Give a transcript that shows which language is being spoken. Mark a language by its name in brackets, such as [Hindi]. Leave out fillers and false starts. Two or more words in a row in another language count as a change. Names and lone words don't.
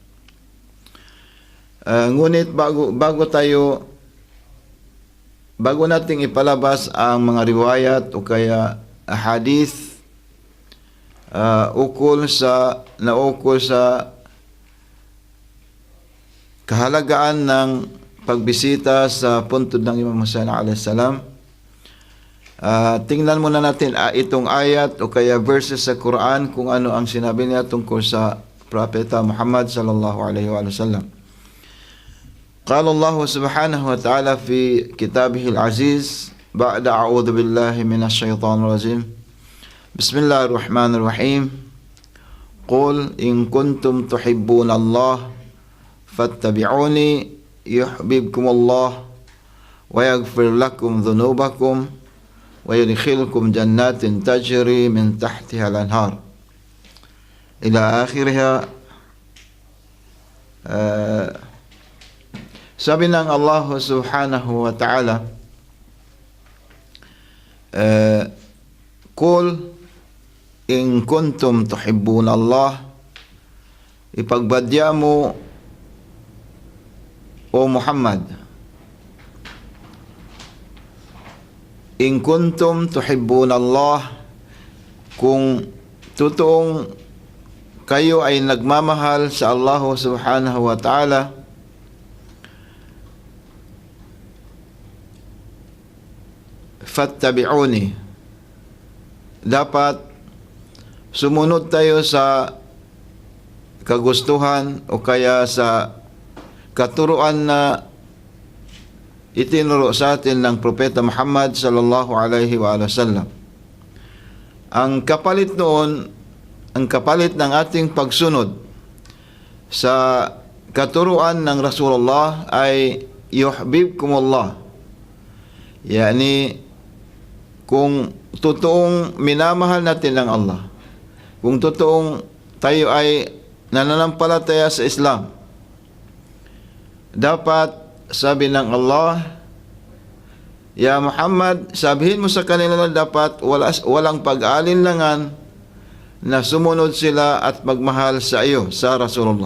[Filipino] Ngunit bago nating ipalabas ang mga riwayat o kaya hadith ukol sa kahalagaan ng pagbisita sa puntod ng Imam Husain a.s. Tingnan muna natin itong ayat o kaya verses sa Quran kung ano ang sinabi niya tungkol sa Propeta Muhammad [Arabic] صلى الله عليه وسلم. قال الله سبحانه وتعالى في كتابه العزيز بعد أعوذ بالله من الشيطان الرجيم. Bismillahirrahmanirrahim. قل إن كنتم تحبون الله فاتبعوني يحببكم الله ويغفر لكم ذنوبكم ويدخلكم جنات تجري من تحتها الأنهار إلى آخرها. [Filipino] Sabi ng Allah [Arabic] سبحانه وتعالى, قل إن كنتم تحبون الله, [Filipino] ipagbadya mo o Muhammad, [Arabic] إن كنتم تحبون الله, [Filipino] kung totoong kayo ay nagmamahal sa Allah [Arabic] سبحانه وتعالى, [Filipino] fattabi'uni, dapat sumunod tayo sa kagustuhan o kaya sa katuruan na itinuro sa atin ng Propeta Muhammad [Arabic] صلى الله عليه وسلم. [Filipino] Ang kapalit noon, ang kapalit ng ating pagsunod sa katuruan ng Rasulullah ay yuhibbukumullah. Yani kung totoong minamahal natin ng Allah, kung totoong tayo ay nananampalataya sa Islam, dapat sabi ng Allah, Ya Muhammad, sabihin mo sa kanila na dapat walang pag-alinlangan na sumunod sila at magmahal sa iyo, sa Rasulullah.